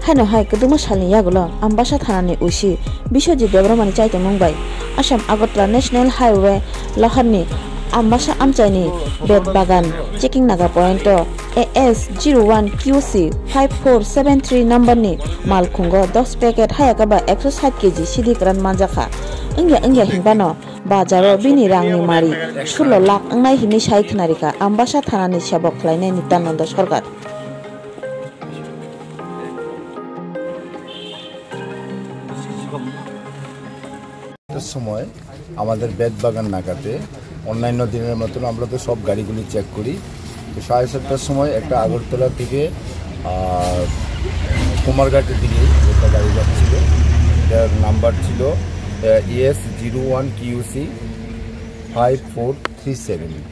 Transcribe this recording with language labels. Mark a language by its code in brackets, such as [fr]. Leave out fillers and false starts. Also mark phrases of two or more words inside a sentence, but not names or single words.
[trp] haino hai keduma salni yagulo Ambassa thanani usi Biswajit Debramani chaite mungbai Assam Agartala National Highway Loharni Ambassa Amchaini Bed Bagan checking naga point AS01QC 5473 number ni malkhungo 10 packet hayakaba 160 kg sidikran manjaka engya hingbano bazaro bini rangni mari 16 lakh angnai hini sai thnarika Ambassa thanani sebok khlainai Nityananda Sarkar [bn] সময় আমাদের বেদবাগান নাকাতে অন্যান্য দিনের মতন আমরা তো সব গাড়িগুলি চেক করি তো 7:30টার সময় একটা আগরতলা থেকে কুমারঘাটের দিকে একটা গাড়ি যাচ্ছিল এটার নাম্বার ছিল ES01QC 5437